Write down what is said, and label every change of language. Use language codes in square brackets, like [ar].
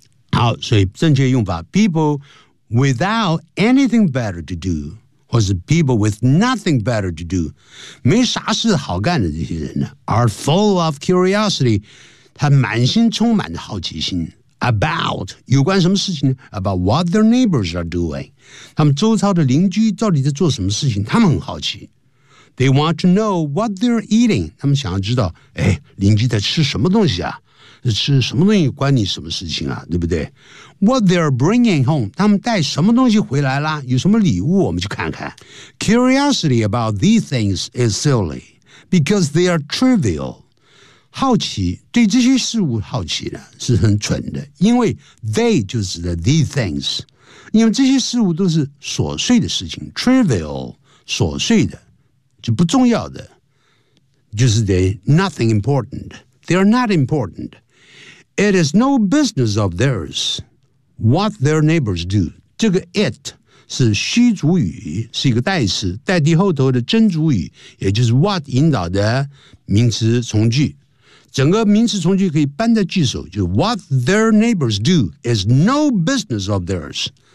[zh] 好，所以正确用法 [en] people without anything better to do [zh] 或是 [en] people with nothing better to do [zh] 没啥事好干的这些人呢 [en] are full of curiosity， [zh] 他满心充满着好奇心 about 有关什么事情 [en] about what their neighbors are doing， [zh] 他们周遭的邻居到底在做什么事情，他们很好奇。 [en] They want to know what they're eating. [zh] 他们想要知道，哎，邻居在吃什么东西啊？吃什么东西关你什么事情啊？对不对 [en] ？What they're bringing home. [zh] 他们带什么东西回来了？有什么礼物？我们去看看。 [en] Curiosity about these things is silly because they are trivial. [zh] 好奇，对这些事物好奇呢，是很蠢的，因为 they 就指的 these things， 因为这些事物都是琐碎的事情 ，trivial， 琐碎的。就不重要的，就是 [en] they nothing important. They are not important. It is no business of theirs what their neighbors do. [zh] 这个 it 是虚主语，是一个代词，代替后头的真主语，也就是 what 引导的名词从句。整个名词从句可以搬在句首，就是 [en] what their neighbors do is no business of theirs.